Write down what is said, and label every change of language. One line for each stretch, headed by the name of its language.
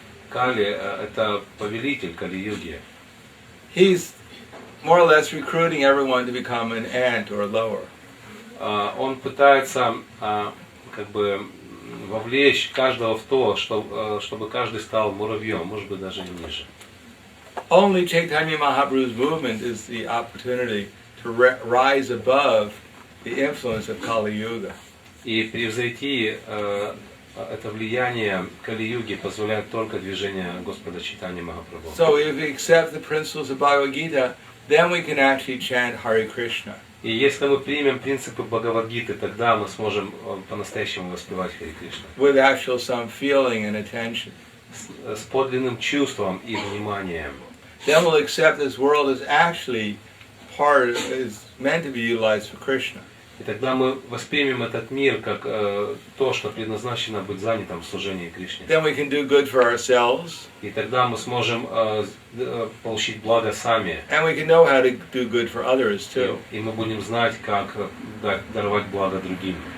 Russian: Кали – это повелитель Кали-юги.
English: he's more or less recruiting everyone to become an ant or lower.
Russian: Он пытается как бы вовлечь каждого в то, чтобы каждый стал муравьем, может быть даже и ниже.
English: Only Chaitanya Mahaprabhu's movement is the opportunity to rise above the influence of Kali Yuga.
Russian: И превзойти это влияние Кали-юги позволяет только движение Господа Чайтаньи Махапрабху.
English: So if we accept the principles of Bhagavad Gita, then we can actually chant Hare Krishna.
Russian: И если мы примем принципы Бхагавад-гиты, тогда мы сможем по-настоящему воспевать Харе Кришна.
English: With actual some feeling and attention.
Russian: С подлинным чувством и вниманием.
English: Then we'll accept this world as actually is meant to be utilized for Krishna.
Russian: И тогда мы воспримем этот мир как то, что предназначено быть занятым в служении Кришне.
English: Then we can do good for ourselves.
Russian: И тогда мы сможем получить благо сами.
English: And we can know how to do good for others too.
Russian: И мы будем знать, как даровать благо другим.